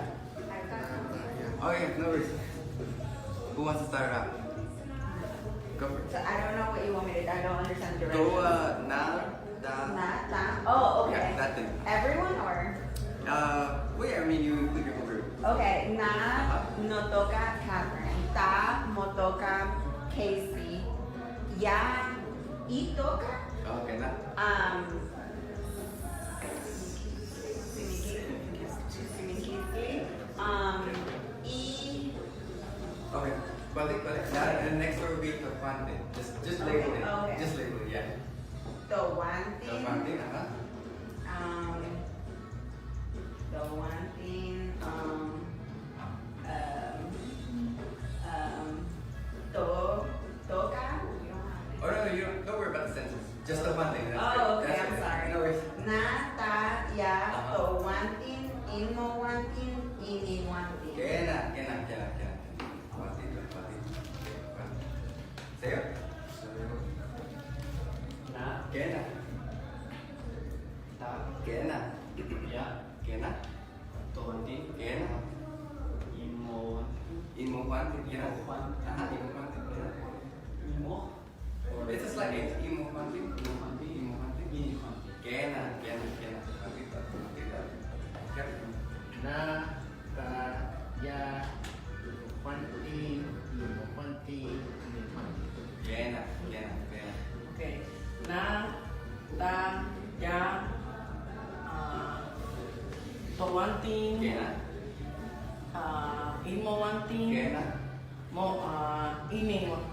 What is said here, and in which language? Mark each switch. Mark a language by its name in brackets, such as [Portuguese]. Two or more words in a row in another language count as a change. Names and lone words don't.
[English] Oh yeah, no worries. Who wants to start it out? Go for it. So I don't know what you want me to do. I don't understand the direction. Go Oh, okay. Yeah, that thing. Everyone or? Well, yeah, I mean, you include your whole group. Okay, no toca Catherine. Ta mo toca Casey. Ya y toca. Okay, na. Y. Okay, balik. And the next word will be topante. Just label it. Okay. Just label it, yeah. Topante. Topante, The one thing, toca. Oh no, you don't worry about the sentence. Just the one thing. Oh, okay, That's I'm okay. sorry. No worries. Na, ta, ya, to one thing, imo one thing, ini one thing. Kena. Sayo? Na, Kena. ta, Kena. ya, Kena. tonti, Kena. imo, Imo pantin. Kena. Imo pantin. Imo pantin. Kena. imo, It's a slang name. Imo pantin. imo panti, Imo pantin. ini panti. Kena. Patita. Okay. Na, ta, ya, panti, imo panti, ini panti. Kena. Okay. Na, ta, ya, to one thing, Kena. imo one thing, Kena. mo, ini mo.